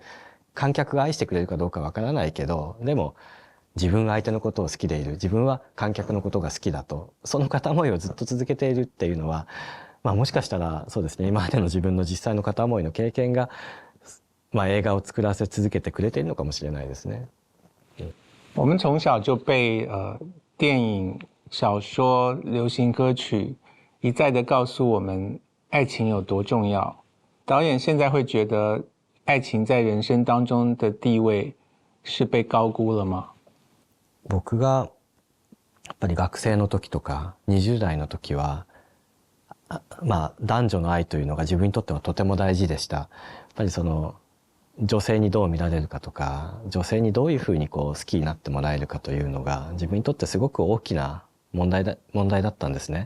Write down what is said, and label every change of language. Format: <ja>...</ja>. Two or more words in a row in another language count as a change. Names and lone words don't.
<ja>観客が愛してくれるかどうかわからないけど、でも自分は相手のことを好きでいる、自分は観客のことが好きだと、その片思いをずっと続けているっていうのは、もしかしたらそうですね、今までの自分の実際の片思いの経験が、映画を作らせ続けてくれているのかもしれないですね。</ja> <zh>我们从小就被电影、小说、流行歌曲一再的告诉我们爱情有多重要。导演现在会觉得爱情在人生当中的地位是被高估了吗？</zh> <ja>僕がやっぱり学生の時とか20代の時は、男女の愛というのが自分にとってはとても大事でした。やっぱりその女性にどう見られるかとか、女性にどういうふうに好きになってもらえるかというのが自分にとってすごく大きな問題だったんですね。</ja>